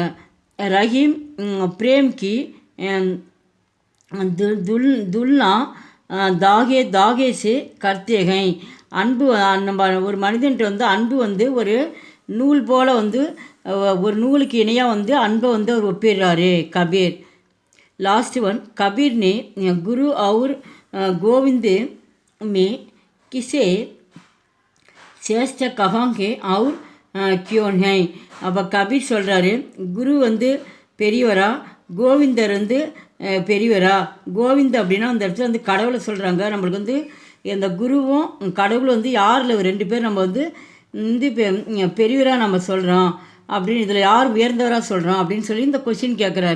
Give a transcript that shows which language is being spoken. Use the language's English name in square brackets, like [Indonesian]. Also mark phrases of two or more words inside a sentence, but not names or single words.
[Hindi] रहीम प्रेम की तुलना धागे से करते हैं. [Tamil] அன்பு நம்ம ஒரு மனிதன்ட்டு வந்து அன்பு வந்து ஒரு நூல் போல் வந்து ஒரு நூலுக்கு இணையாக வந்து அன்பை வந்து அவர் ஒப்பிடுறாரு கபீர். [English] last one [Hindi] कबीर ने गुरु और गोविंद में किसे श्रेष्ठ कहांगे और क्यों है. [Tamil] அப்போ கபீர் சொல்கிறாரு குரு வந்து பெரியவரா கோவிந்தர் வந்து பெரியவரா. கோவிந்த் அப்படின்னா அந்த இடத்துல வந்து கடவுளை சொல்கிறாங்க. நம்மளுக்கு வந்து இந்த குருவும் கடவுளும் வந்து யாரில் 2 பேர் நம்ம வந்து பெரியவராக நம்ம சொல்கிறோம் அப்படின்னு இதில் யார் உயர்ந்தவராக சொல்கிறோம் அப்படின்னு சொல்லி இந்த கொஷின் கேட்குறாரு.